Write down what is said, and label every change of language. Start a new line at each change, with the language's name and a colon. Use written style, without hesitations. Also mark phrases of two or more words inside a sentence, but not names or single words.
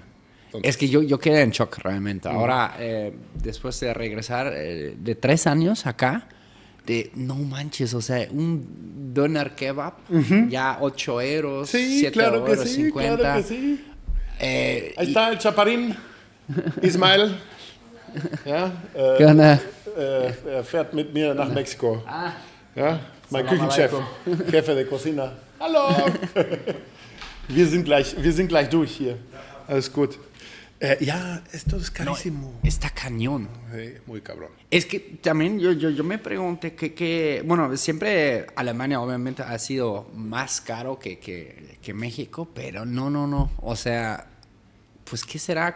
Spanish: Entonces, es que yo quedé en shock realmente. Ahora, después de regresar de 3 años acá, no manches, o sea, un doner kebab, ya 8 euros, sí, 7 claro euros, que sí, 50. Claro que sí. Ahí está el chaparín, Ismael.
German: Ja, fährt mit mir nach Mexiko. Ja, mein Küchenchef,
Spanish: Jefe de Cocina.
German: Hallo! Wir sind gleich durch hier. Alles gut.
Spanish: Ya, esto es carísimo. No, está cañón. Sí, muy cabrón. Es que también yo me pregunté bueno, siempre Alemania obviamente ha sido más caro que México, pero no. O sea, pues ¿qué será?